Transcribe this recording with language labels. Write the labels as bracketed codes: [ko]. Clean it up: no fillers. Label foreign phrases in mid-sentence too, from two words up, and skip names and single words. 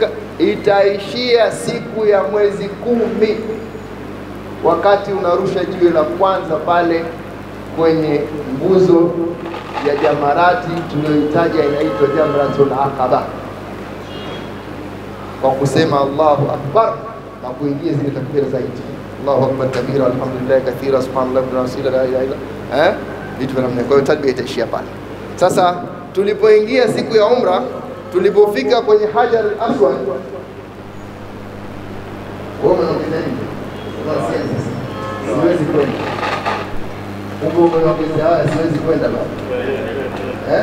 [sw] Itaishia siku ya mwezi 10 wakati unarusha jiwe la kwanza pale kwenye nguzo ya jamarati tuliyoitaja inaitwa Jamratul Aqaba, kwa kusema Allahu Akbar na kuingia zile takbira zaidi. [ar] الله أكبر كبيرا والحمد لله كثيرا وسبحان الله وبحمده لا إله إلا [sw] vitu vya namna. Kwa hiyo talbia itaishia pale. Sasa tulipoingia siku ya umra, tulipofika kwenye Hajar al-Aswad, siwezi kwenda huko, siwezi kwenda baba.